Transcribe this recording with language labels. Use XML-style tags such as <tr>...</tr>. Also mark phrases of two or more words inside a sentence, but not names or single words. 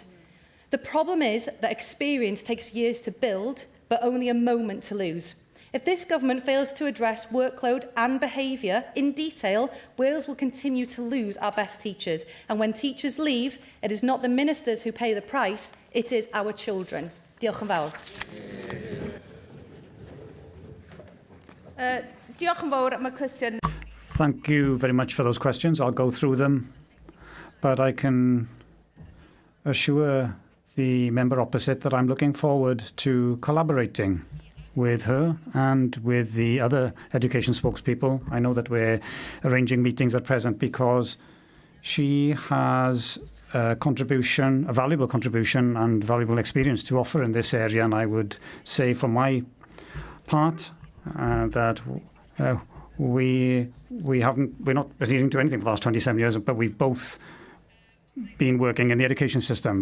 <en>The problem is that experience takes years to build, but only a moment to lose. If this government fails to address workload and behaviour in detail, Wales will continue to lose our best teachers. And when teachers leave, it is not the ministers who pay the price, it is our children.</en> <cy>Diolch yn fawr. Diolch yn fawr am y cwestiwn.</cy> <en>Thank you very much for those questions. I'll go through them, but I can assure the member opposite that I'm looking forward to collaborating with her and with the other education spokespeople. I know that we're arranging meetings at present because she has a valuable contribution and valuable experience to offer in this area, and I would say from my part that we're not adhering to anything for the last 27 years, but we've both been working in the education system.</en>